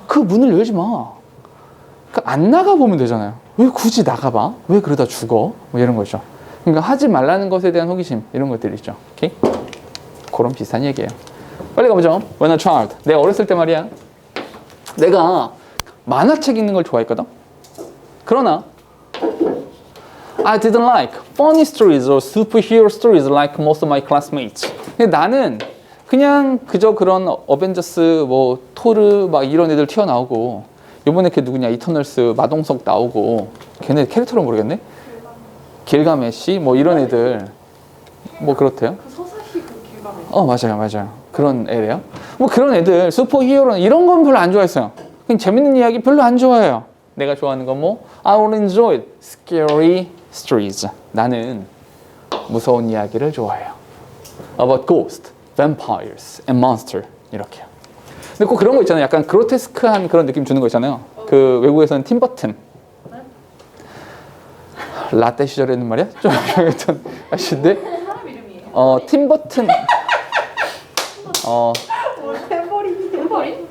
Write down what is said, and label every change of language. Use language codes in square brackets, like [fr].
[ko] 그 문을 열지 마. 안 나가보면 되잖아요. 왜 굳이 나가봐? 왜 그러다 죽어? 뭐 이런 거죠. 그러니까 하지 말라는 것에 대한 호기심 이런 것들이 있죠. 오케이? 그런 비슷한 얘기예요. 빨리 가보죠. [en] When a child. [ko] 내가 어렸을 때 말이야. 내가 만화책 읽는 걸 좋아했거든. 그러나 [en] I didn't like funny stories or superhero stories like most of my classmates. [ko] 근데 나는 그냥 그저 그런 어벤져스 뭐 토르 막 이런 애들 튀어나오고 요번에 걔 누구냐 이터널스 마동석 나오고 걔네 캐릭터를 모르겠네. 길가메시 뭐 이런 애들 뭐 그렇대요. 그 서사시 그 길가메시. 맞아요. 그런 애래요. 뭐 그런 애들 슈퍼히어로 이런 건 별로 안 좋아했어요. 그냥 재밌는 이야기 별로 안 좋아해요. 내가 좋아하는 건 뭐 [en] I will enjoy scary stories. [ko] 나는 무서운 이야기를 좋아해요. [en] About ghosts, vampires, and monsters [ko] 이렇게요. 근데 꼭 그런 거 있잖아요. 약간 그로테스크한 그런 느낌 주는 거 있잖아요. 그 외국에서는 팀 버튼. 라떼 시절에는 말이야? 좀 유명했던 아저씨인데 사람 이름이에요? 팀 버튼 템버린?